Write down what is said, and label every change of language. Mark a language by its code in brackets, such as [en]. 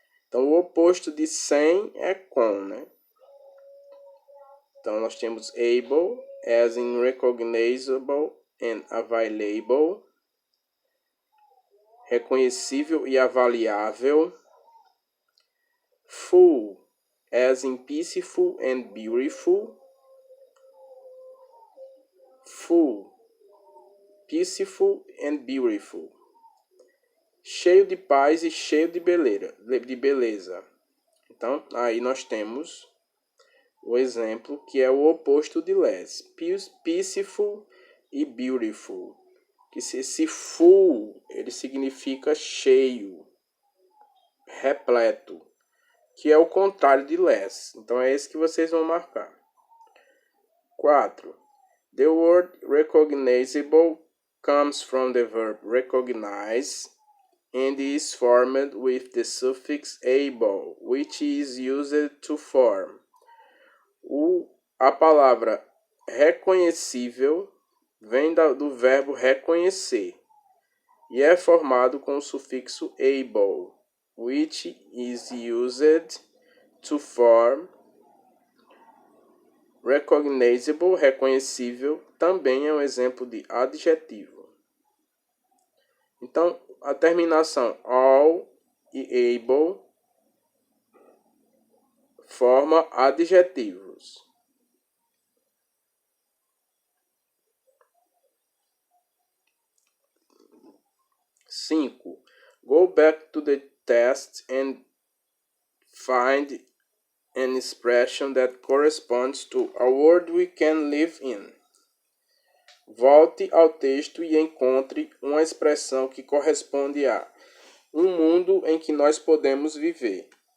[pt] Então, o oposto de sem é com, né? Então, nós temos able, [en] as in recognizable and available, [pt] reconhecível e avaliável. [en] Full, as in peaceful and beautiful. Full, peaceful and beautiful. [pt] Cheio de paz e cheio de beleza. Então, aí nós temos o exemplo que é o oposto de less. Peaceful e beautiful. Que esse full, ele significa cheio, repleto, que é o contrário de less. Então, é esse que vocês vão marcar. 4. [en] The word recognizable comes from the verb recognize and is formed with the suffix able, which is used to form. [pt] A palavra reconhecível vem do verbo reconhecer e é formado com o sufixo able, [en] which is used to form. [pt] Recognizable, reconhecível, também é um exemplo de adjetivo. Então, a terminação all e able forma adjetivos. 5. [en] Go back to the text and find an expression that corresponds to a world we can live in. [pt] Volte ao texto e encontre uma expressão que corresponde a um mundo em que nós podemos viver.